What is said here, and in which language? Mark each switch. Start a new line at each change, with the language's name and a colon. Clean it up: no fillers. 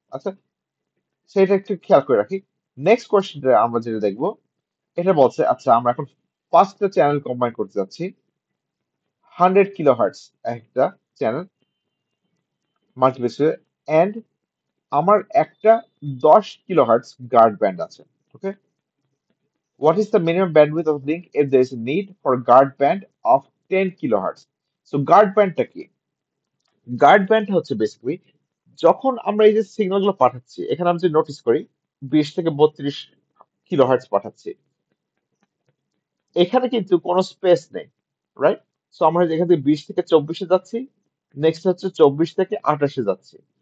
Bangla: আচ্ছা, সেটা একটু খেয়াল করে রাখি। নেক্সট কোয়েশ্চেনটা আমরা যেটা দেখবো, এটা বলছে আচ্ছা আমরা এখন 5টা চ্যানেল কম্বাইন করতে যাচ্ছি, 100 কিলোহার্টজ একটা চ্যানেল মাল্টিপ্লেক্স, এন্ড আমার একটা 10 কিলোহার্টজ গার্ড ব্যান্ড আছে।
English: Okay, what is the minimum bandwidth of link if there is a need for guard band of 10 kilohertz? So guard bandটা কি?
Bangla: গার্ড ব্যান্ড হচ্ছে বেসিক্যালি যখন আমরা এই যে সিগন্যাল গুলো পাঠাচ্ছি, এখানে আমি যদি নোটিস করি 20 থেকে 32 কিলোহার্টজ পাঠাচ্ছি, এখানে কিন্তু কোনো স্পেস নেই, রাইট? সো আমরা এখান থেকে 20 থেকে 24-এ যাচ্ছি, নেক্সট হচ্ছে 24 থেকে 28-এ যাচ্ছি।